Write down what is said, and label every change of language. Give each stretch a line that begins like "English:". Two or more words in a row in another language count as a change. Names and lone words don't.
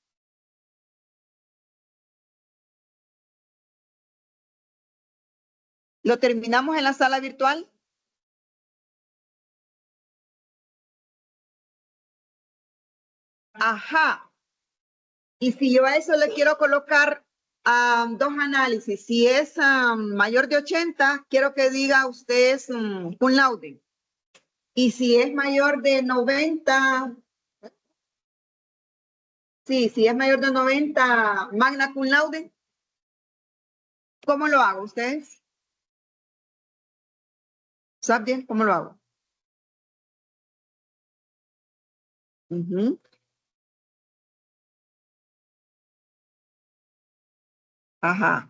Spanish: ¿Lo terminamos en la sala virtual? Ajá. Y si yo a eso le quiero colocar dos análisis, si es mayor de 80, quiero que diga usted es
Latin: cum laude.
Spanish: Y si es mayor de 90, sí, si es mayor de 90,
Latin: magna cum laude.
Spanish: ¿Cómo lo hago ustedes? ¿Saben bien cómo lo hago? Uh-huh. Ajá.